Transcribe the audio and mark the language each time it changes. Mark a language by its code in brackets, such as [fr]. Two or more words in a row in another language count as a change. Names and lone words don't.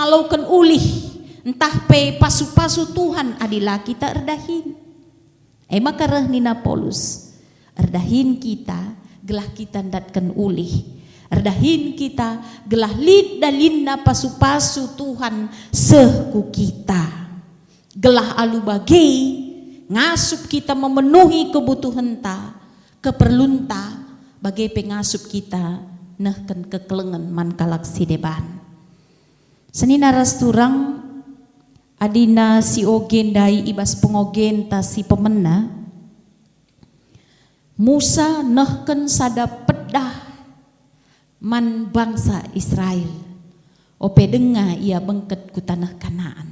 [btx] ngalaukan ulih entah pe pasu-pasu Tuhan adilah kita erdahin maka nina Paulus erdahin kita gelah kita ndatkan ulih erdahin kita gelah lid dalinna pasu-pasu Tuhan seku kita gelah alu bagai ngasup kita [id] memenuhi kebutuhan [btx] ta keperluan ta bagai pengasup kita nehken kekelengan man kalak si deban. Senina rasturang adina si ogen dai ibas pengogen ta si pemena Musa nehken sada pedah man bangsa Israel ope denga ia bengket ku tanah Kanaan.